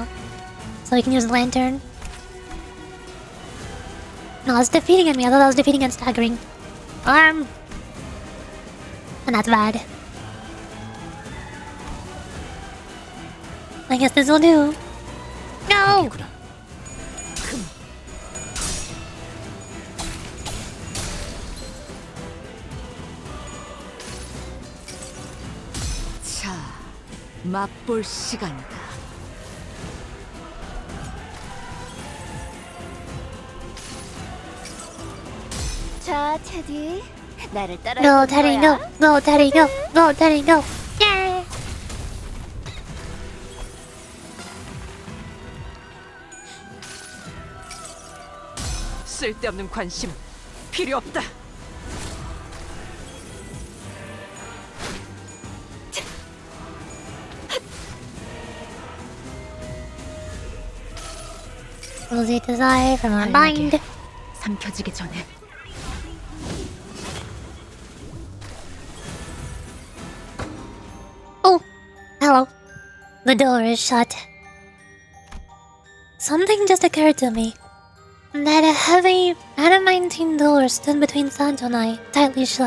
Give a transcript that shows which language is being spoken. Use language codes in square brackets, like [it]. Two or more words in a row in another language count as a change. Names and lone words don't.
[en] So he can use Lantern. No, it's defeating enemy. I thought that was defeating and staggering. Arm! And that's bad. I guess this will do. No! [ko] 자, 맛볼 시간이다. 자, 테디. 나를 따라. [en] Go, Teddy, go! Go, Teddy, go! Go, Teddy, go! Yeah! [ko] 쓸데없는 관심 필요 없다. [en] Rosy desire from our mind. [ko] 삼켜지기 전에. [en] Oh, hello. The door is shut. Something just occurred to me. That a heavy adamantine door stood between Santo and I, tightly shut.